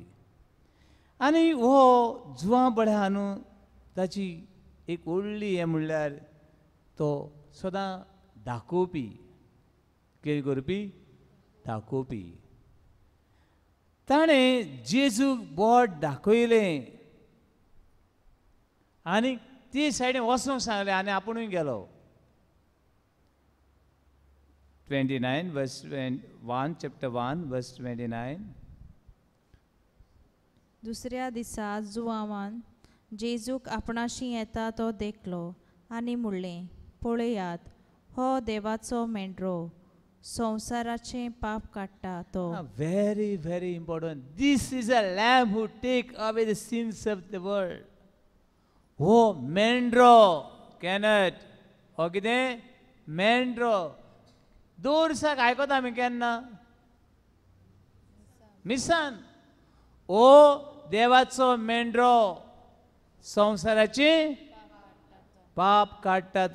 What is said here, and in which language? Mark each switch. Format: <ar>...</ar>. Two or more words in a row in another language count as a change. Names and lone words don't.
<kok>आनी हो जुवां बडे आहा न्हू, ताची एक व्हडली हें म्हणल्यार तो सदां दाखोवपी, कितें करपी? दाखोवपी. ताणें जेजूक बोट दाखयलें आनी ती सायडीन वचूंक सांगलें आनी आपुणूय गेलो.</kok> <en>29 verse 1, chapter 1 verse 29.</en> <kok>दुसऱ्या दिसा जुवावान जेजूक आपणाशी येता तो देखलो आनी म्हणलें, पळयात, हो देवाचो मेंढरो, संवसाराचें पाप काडटा तो.</kok> <en>Very, very important. This is a lamb who take away the sins of the world.</en> <kok>हो मेंढरो केनट, हो कितें? मेंढरो. दोन दिसाक आयकता आमी केन्ना? मिसान. ओ देवाचो मेंढरो, संवसाराची पाप काडटा तो.</kok>